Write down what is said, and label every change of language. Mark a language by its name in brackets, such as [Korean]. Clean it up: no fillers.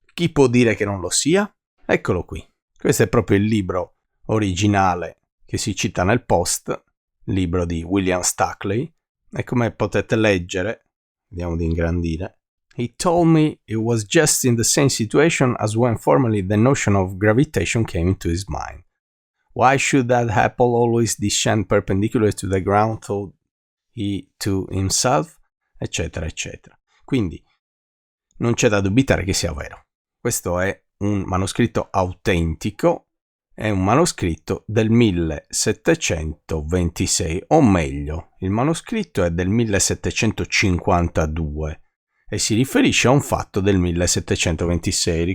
[Italian] Chi può dire che non lo sia? Eccolo qui. Questo è proprio il libro originale che si cita nel post, libro di William Stuckley, e come potete leggere, vediamo di ingrandire, [English] He told me it was just in the same situation as when formerly the notion of gravitation came into his mind. Why should that apple always descend perpendicular to the ground, thought he to himself, [Italian] eccetera, eccetera. Quindi non c'è da dubitare che sia vero. Questo è un manoscritto autentico, è un manoscritto del 1726, o meglio, il manoscritto è del 1752 e si riferisce a un fatto del 1726.